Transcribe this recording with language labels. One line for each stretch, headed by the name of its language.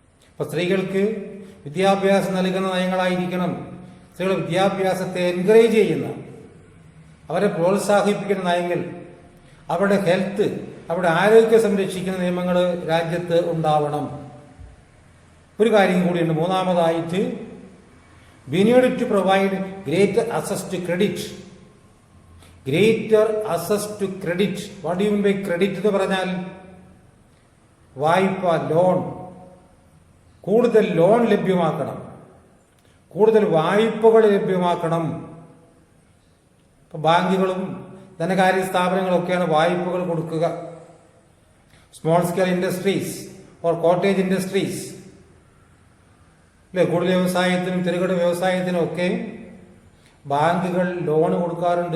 Malayalam: അപ്പൊ സ്ത്രീകൾക്ക് വിദ്യാഭ്യാസം നൽകുന്ന നയങ്ങളായിരിക്കണം. സ്ത്രീകളുടെ വിദ്യാഭ്യാസത്തെ എൻകറേജ് ചെയ്യുന്ന, അവരെ പ്രോത്സാഹിപ്പിക്കുന്ന നയങ്ങൾ, അവരുടെ ഹെൽത്ത്, അവരുടെ ആരോഗ്യം സംരക്ഷിക്കുന്ന നിയമങ്ങൾ രാജ്യത്ത് ഉണ്ടാവണം. ഒരു കാര്യം കൂടിയുണ്ട്.
English: മൂന്നാമതായിട്ട്, we need to provide greater access to credit. Greater access to credit. What do you mean by credit
Malayalam: എന്ന് പറഞ്ഞാൽ? വായ്പ, ലോൺ. കൂടുതൽ ലോൺ ലഭ്യമാക്കണം, കൂടുതൽ വായ്പകൾ ലഭ്യമാക്കണം. ഇപ്പൊ ബാങ്കുകളും ധനകാര്യ സ്ഥാപനങ്ങളൊക്കെയാണ് വായ്പകൾ കൊടുക്കുക.
English: small scale industries or cottage industries,
Malayalam: അല്ലെ, കൂടുതൽ വ്യവസായത്തിനും ചെറുകിട വ്യവസായത്തിനും ഒക്കെ ബാങ്കുകൾ ലോൺ കൊടുക്കാറുണ്ട്.